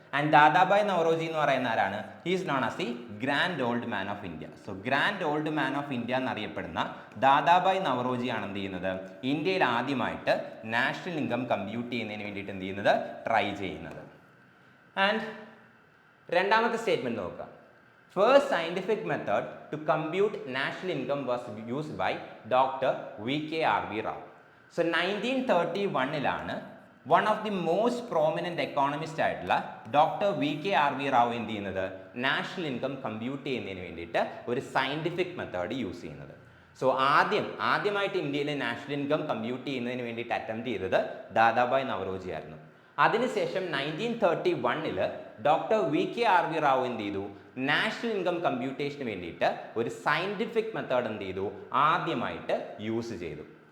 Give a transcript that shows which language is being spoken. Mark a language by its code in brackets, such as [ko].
[en] and Dadabhai Naoroji [ml] എന്ന് പറയുന്ന ആരാണ്? [en] He is known as the grand old man of India. [ml] So grand old man of India എന്നറിയപ്പെടുന്ന ദാദാബായ് നവറോജിയാണ് എന്ത് ചെയ്യുന്നത്? ഇന്ത്യയിൽ ആദ്യമായിട്ട് നാഷണൽ ഇൻകം കമ്പ്യൂട്ട് ചെയ്യുന്നതിന് വേണ്ടിയിട്ട് എന്ത് ചെയ്യുന്നത്? ട്രൈ ചെയ്യുന്നത്. ആൻഡ് രണ്ടാമത്തെ സ്റ്റേറ്റ്മെൻറ്റ് നോക്കുക. [en] First scientific method to compute national income was used by Dr. V.K.R.V. Rao. So 1931 one of the most prominent economist ആയിട്ടുള്ള doctor V.K.R.V. [ml] റാവു എന്ത് ചെയ്യുന്നത്? നാഷണൽ ഇൻകം കമ്പ്യൂട്ട് ചെയ്യുന്നതിന് വേണ്ടിയിട്ട് ഒരു സയൻറ്റിഫിക് മെത്തേഡ് യൂസ് ചെയ്യുന്നത്. സോ ആദ്യമായിട്ട് ഇന്ത്യയിലെ നാഷണൽ ഇൻകം കമ്പ്യൂട്ട് ചെയ്യുന്നതിന് വേണ്ടിയിട്ട് അറ്റംപ്റ്റ് ചെയ്തത് ദാദാബായ് നവറോജി ആയിരുന്നു. അതിനുശേഷം 1931 ഡോക്ടർ VK RV റാവു എന്ത് ചെയ്തു, നാഷണൽ ഇൻകം കമ്പ്യൂട്ടേഷന് വേണ്ടിയിട്ട് ഒരു സയൻറ്റിഫിക് മെത്തേഡ് എന്ത് ചെയ്തു, ആദ്യമായിട്ട് യൂസ് ചെയ്തു.